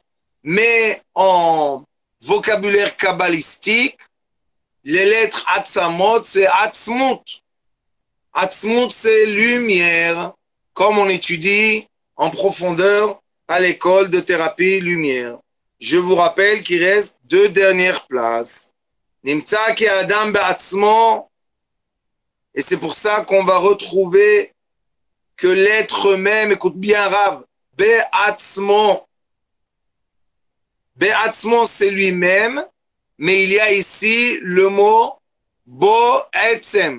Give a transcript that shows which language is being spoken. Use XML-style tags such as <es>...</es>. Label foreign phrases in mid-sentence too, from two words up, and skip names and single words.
<fr>Mais en vocabulaire kabbalistique, les lettres Atzamot, c'est Atzmut. Atzmut, c'est lumière, comme on étudie en profondeur à l'école de thérapie lumière. Je vous rappelle qu'il reste 2 dernières places.</fr> <he>נמצא כי אדם בעצמו.</he> <fr>Et c'est pour ça qu'on va retrouver que l'être même, écoute bien Rav,</fr> <he>בעצמו, בעצמו,</he> <fr>c'est lui-même, mais il y a ici le mot</fr> <he>בו עצם.</he>